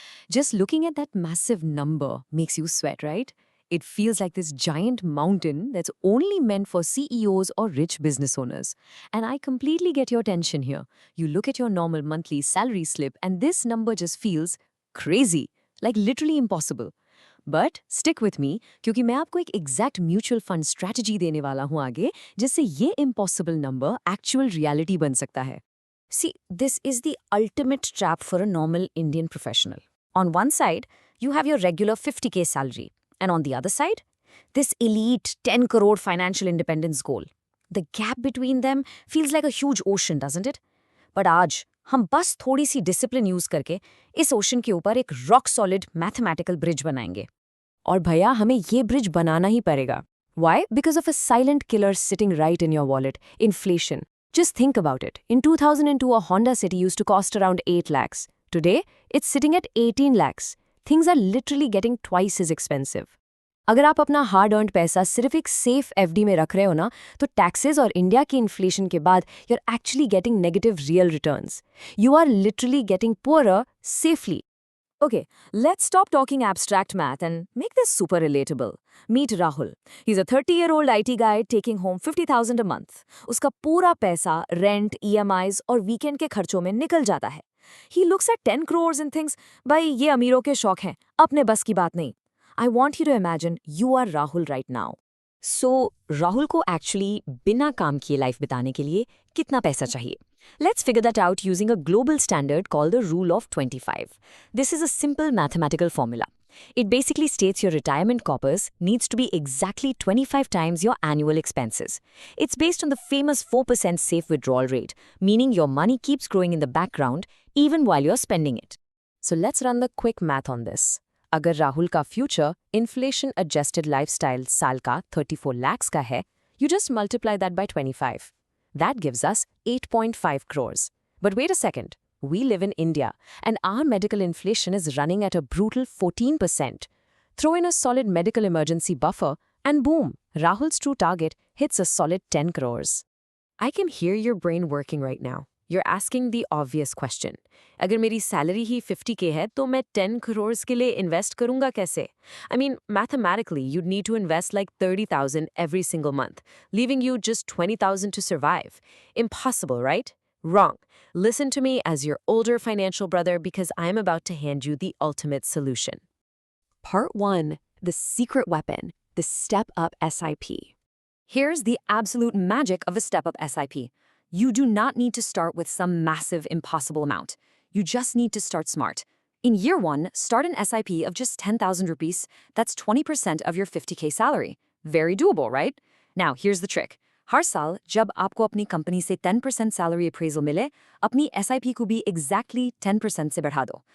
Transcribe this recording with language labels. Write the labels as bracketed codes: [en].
[en] Just looking at that massive number makes you sweat, right? It feels like this giant mountain that's only meant for CEOs or rich business owners. And I completely get your tension here. You look at your normal monthly salary slip and this number just feels crazy, like literally impossible. But stick with me, [hi] क्योंकि मैं आपको एक exact mutual fund strategy देने वाला हूँ आगे, जिससे ये impossible number actual reality बन सकता है. [en] See, this is the ultimate trap for a normal Indian professional. On one side, you have your regular 50K salary. And on the other side, this elite 10 crore financial independence goal. The gap between them feels like a huge ocean, doesn't it? [hi] But आज हम बस थोड़ी सी discipline use करके इस ocean के ऊपर एक rock solid mathematical bridge बनाएंगे. और भैया हमें ये bridge बनाना ही पड़ेगा. [en] Why? Because of a silent killer sitting right in your wallet, inflation. Just think about it. In 2002, a Honda City used to cost around 8 lakhs. Today, it's sitting at 18 lakhs. Things are literally getting twice as expensive. [hi] अगर आप अपना hard earned पैसा सिर्फ एक safe FD में रख रहे हो ना, तो टैक्सेस और इंडिया की इन्फ्लेशन के बाद [en] You are actually getting negative real returns. You are literally getting poorer safely. Okay, let's stop talking abstract math and make this super relatable. Meet Rahul. He's a 30-year-old IT guy taking home 50,000 a month. [hi] उसका पूरा पैसा rent, EMIs और weekend के खर्चों में निकल जाता है. [en] He looks at 10 crores and thinks, [hi] भाई ये अमीरों के शौक हैं, अपने बस की बात नहीं. [en] I want you to imagine you are Rahul right now. [hi] So, Rahul को एक्चुअली बिना काम किए लाइफ बिताने के लिए कितना पैसा चाहिए? [en] Let's figure that out using a global standard called the Rule of 25. This is a simple mathematical formula. It basically states your retirement corpus needs to be exactly 25 times your annual expenses. It's based on the famous 4% safe withdrawal rate, meaning your money keeps growing in the background even while you're spending it. So let's run the quick math on this. [hi] अगर राहुल का future inflation adjusted lifestyle साल का 34 lakhs का है, [en] you just multiply that by 25. That gives us 8.5 crores. But wait a second. We live in India, and our medical inflation is running at a brutal 14%. Throw in a solid medical emergency buffer, and boom, Rahul's true target hits a solid 10 crores. I can hear your brain working right now. You're asking the obvious question. [hi] अगर मेरी salary ही 50K है, तो मैं 10 crores के लिए invest करूँगा कैसे? [en] I mean, mathematically, you'd need to invest like 30,000 every single month, leaving you just 20,000 to survive. Impossible, right? Wrong. Listen to me as your older financial brother because I'm about to hand you the ultimate solution. Part 1. The secret weapon, the step-up SIP. Here's the absolute magic of a step-up SIP. You do not need to start with some massive, impossible amount. You just need to start smart. In year 1, start an SIP of just 10,000 rupees. That's 20% of your 50K salary. Very doable, right? Now, here's the trick. [hi] हर साल जब आपको अपनी company से 10% salary appraisal मिले, अपनी SIP को भी exactly 10% से बढ़ा दो.